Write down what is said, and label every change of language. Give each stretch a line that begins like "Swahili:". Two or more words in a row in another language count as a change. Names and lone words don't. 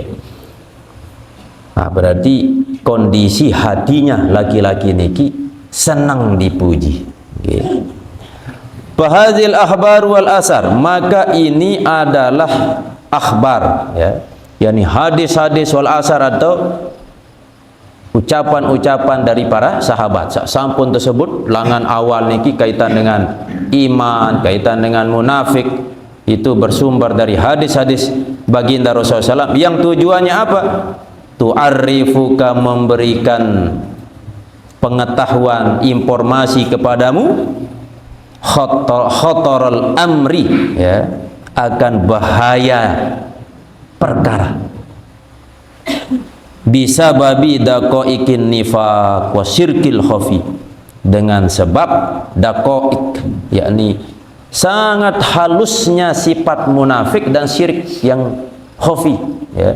Indonesian: Berarti kondisi hatinya laki-laki niki senang dipuji.
Arabic: Fahadhil akhbar wal asar,
Indonesian: maka ini adalah akhbar ya, yakni hadis-hadis
Arabic: wal asar
Indonesian: atau ucapan-ucapan dari para sahabat. Sampun tersebut
Sasak: langan awal niki
Indonesian: kaitan dengan iman, kaitan dengan munafik, itu bersumber dari hadis-hadis baginda Rasulullah SAW yang tujuannya apa? Tu'arrifuka, memberikan pengetahuan, informasi kepadamu,
Arabic: khotorul amri
Indonesian: ya, akan bahaya perkara,
Arabic: bisa babi daqaiqin nifaq wa syirkil khafi,
Indonesian: dengan sebab daqaiq yakni sangat halusnya sifat munafik dan syirik yang khafi ya.